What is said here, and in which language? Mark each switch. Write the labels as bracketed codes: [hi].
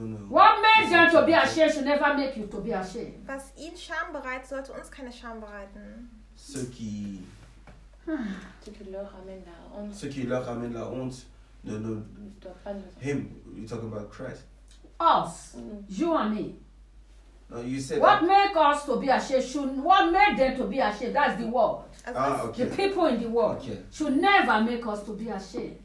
[en] What makes you to be ashamed should never make you to be ashamed. [de] Was ihn Scham bereitet, sollte uns keine Scham bereiten. [fr] Ce qui leur amène la honte. [en] No. Him, you're talking about Christ. Us, you and me. You said what made us to be ashamed should, what made them to be ashamed, that's the world. Okay. The people in the world okay. should never make us to be ashamed.